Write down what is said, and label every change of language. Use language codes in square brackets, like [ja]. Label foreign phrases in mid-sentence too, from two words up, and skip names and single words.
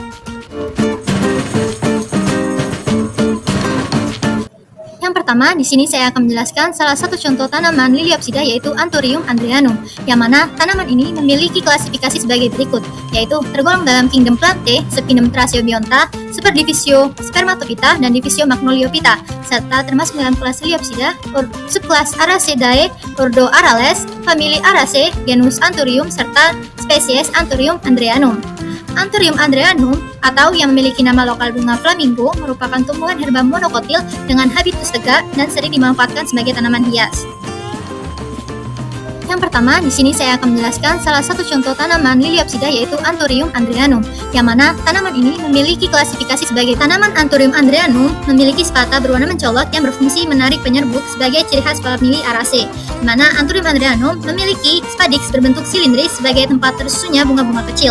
[id] Yang pertama, di sini saya akan menjelaskan salah satu contoh tanaman Liliopsida yaitu Anthurium andreanum, yang mana tanaman ini memiliki klasifikasi sebagai berikut, yaitu tergolong dalam kingdom Plantae, subkingdom Thraseobionta, superdivisio Spermatophyta, dan divisio Magnoliophyta, serta termasuk dalam kelas Liliopsida, subkelas Araceae, ordo Arales, famili Araceae, genus Anthurium, serta spesies Anthurium andreanum. Anthurium andreanum atau yang memiliki nama lokal bunga flamingo merupakan tumbuhan herba monokotil dengan habitus tegak dan sering dimanfaatkan sebagai tanaman hias. Yang pertama, di sini saya akan menjelaskan salah satu contoh tanaman Liliopsida yaitu Anthurium andreanum, yang mana tanaman ini memiliki klasifikasi sebagai tanaman Anthurium andreanum memiliki sepata berwarna mencolok yang berfungsi menarik penyerbuk sebagai ciri khas famili Araceae, di mana Anthurium andreanum memiliki spadix berbentuk silindris sebagai tempat tersusunnya bunga-bunga kecil.